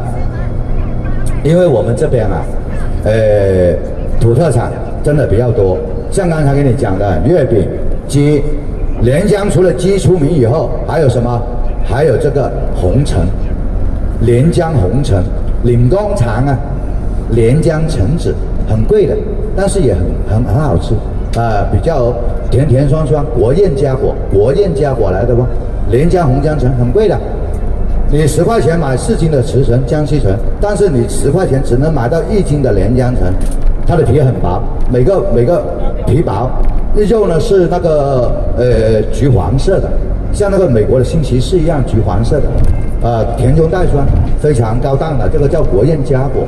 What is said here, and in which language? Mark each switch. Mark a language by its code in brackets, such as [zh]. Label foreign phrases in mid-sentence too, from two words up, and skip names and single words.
[zh] 因為我們這邊啊，土特產真的比較多，像剛才跟你講的月餅、雞，連江除了雞出名以後，還有什麼？還有這個紅橙，連江紅橙，嶺江橙啊，連江橙子很貴的。但是也很好吃啊，比較甜甜酸酸，國宴嘉果來的吧，連江紅薑橙很貴的，你10塊錢買4斤的慈橙、江西橙，但是你10塊錢只能買到1斤的連江橙，它的皮很薄，每個皮薄，肉呢是那個橘黃色的，像那個美國的新奇士一樣橘黃色的，甜中帶酸，非常高檔的，這個叫國宴嘉果。